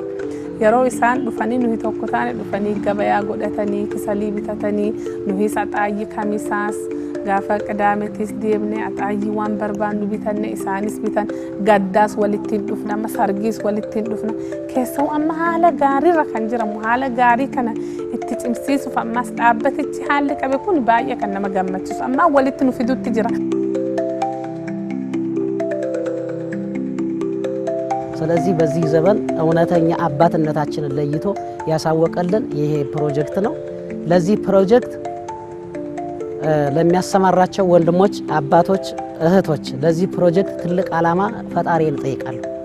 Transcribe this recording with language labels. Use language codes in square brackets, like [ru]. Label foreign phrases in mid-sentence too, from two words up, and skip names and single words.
[om] Yeroo isaan dhufanii nuyi tokko taane dhufanii gabayaa godhatanii kisalii bitatanii nuyi axaayyi kamisaas gaafa qidaametis deemnee axaayyi waan barbaannu bitanne isaanis bitan gaddaas walittiin dhufna amma sargiis walittiin dhufna. Keessoo amma haala gaariirra kan jiramu haala gaarii kana itti cimsiisuuf ammas dhaabbatichi haalli qabe kun baay'ee kan nama gammachiisu amma walitti nu fidutti jira. [am] ስለዚህ በዚህ ዘመን እውነተኛ አባትነታችንን ለይቶ ያሳወቀልን ይሄ ፕሮጀክት ነው። ለዚህ ፕሮጀክት ለሚያሰማራቸው ወንድሞች፣ አባቶች፣ እህቶች ለዚህ ፕሮጀክት ትልቅ ዓላማ ፈጣሪን ጠይቃለሁ።